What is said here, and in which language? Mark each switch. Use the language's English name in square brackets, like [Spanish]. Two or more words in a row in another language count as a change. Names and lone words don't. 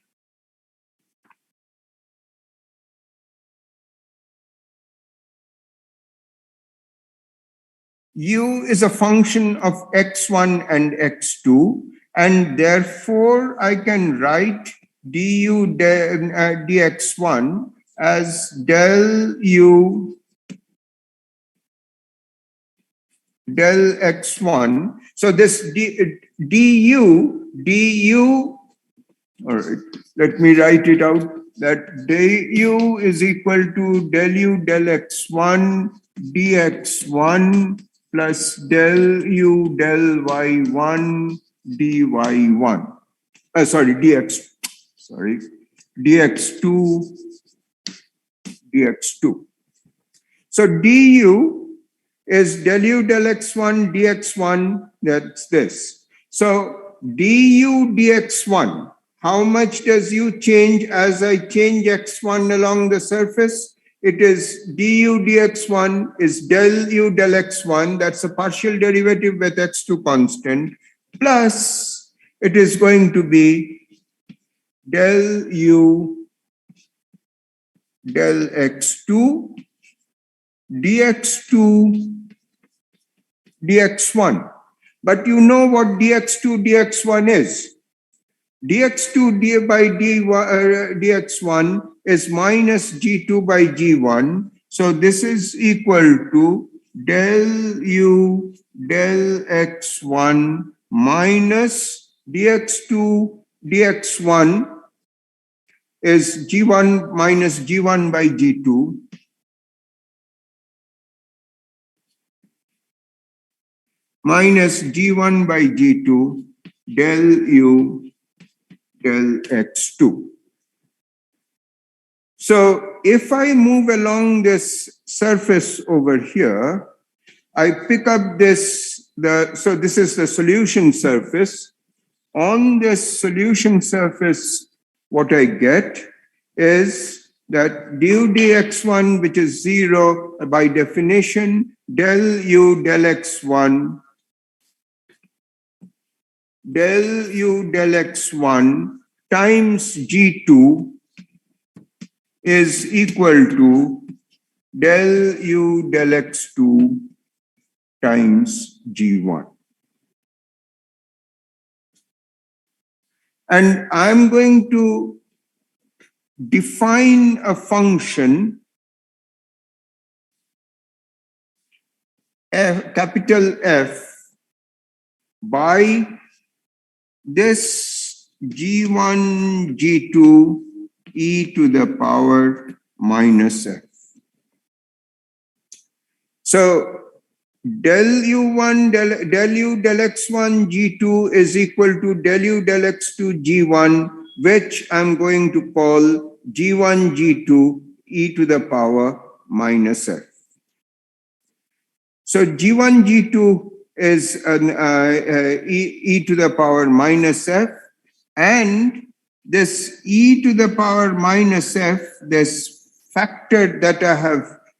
[English] u is a function of x1 and x2, and therefore I can write du dx1 as del u del x1. So this du, all right, let me write it out, that du is equal to del u del x1 dx1 plus del u del y1 dy1. Dx2 dx2. So du is del u del x1 dx1, that's this. So du dx1, how much does u change as I change x1 along the surface? It is du dx1 is del u del x1, that's a partial derivative with x2 constant, plus it is going to be del u del x2 dx2 dx1. But you know what dx2 dx1 is. Dx2 by dx1 is minus g2 by g1. So this is equal to del u del x1 minus dx2 dx1 is g1 minus g1 by g2 minus g1 by g2 del u del x2. So if I move along this surface over here, I pick up this, so this is the solution surface. On this solution surface, what I get is that du dx1, which is 0 by definition, del u del x1 del u del x1 times g2 is equal to del u del x2 times g1. And I'm going to define a function f, capital F, by this g1 g2 e to the power minus f. So del u1 del u del x1 g2 is equal to del u del x2 g1, which I'm going to call g1 g2 e to the power minus f. So g1 g2 is an e to the power minus f, and this e to the power minus f, this factor that I have